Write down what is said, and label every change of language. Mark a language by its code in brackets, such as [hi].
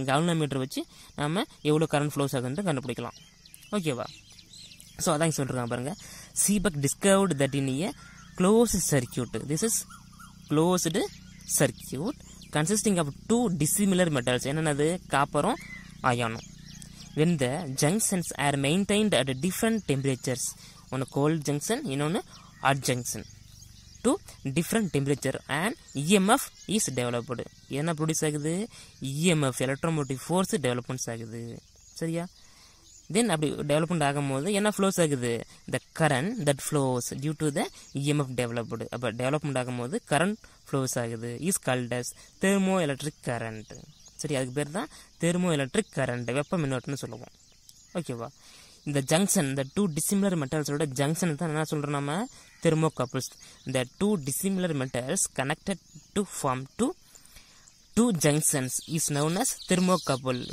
[ta] Galvanometer வச்சு நம்ம எவ்வளோ கரண்ட் ஃப்ளோஸ் ஆகுதுன்ட்டு கண்டுபிடிக்கலாம். ஓகேவா, ஸோ அதான் சொல்லிருக்காங்க பாருங்கள், [en] Seebeck discovered that in a closed circuit, this is closed circuit consisting of 2 dissimilar metals, [ta] என்னென்னது காப்பரும் அயானும். [en] when the junctions are maintained at different temperatures, one cold junction, [ta] இன்னொன்று [en] hot junction, to different temperature and EMF is developed. [ta] என்ன produce ஆகுது, EMF electromotive force developments ஆகுது. சரியா, தென் அப்படி development ஆகும்போது என்ன flows ஆகுது, [en] the current that flows due to the EMF developed. [ta] அப்போ டெவலப்மெண்ட் ஆகும்போது கரண்ட் ஃப்ளோஸ் ஆகுது, [en] is called as [ta] thermo electric current. சரி, அதுக்கு பேர் தான் தெர்மோ எலக்ட்ரிக் கரண்ட், வெப்ப மின்னோட்டம்னு சொல்லுவோம். ஓகேவா, இந்த ஜங்ஷன், இந்த 2 டிசிமிலர் மெட்டல்ஸோட ஜங்ஷன் தான் என்ன சொல்கிறோம் நம்ம, தெர்மோகப்புள்ஸ். [en] இந்த 2 dissimilar metals connected to form 2 junctions is known as thermocouple.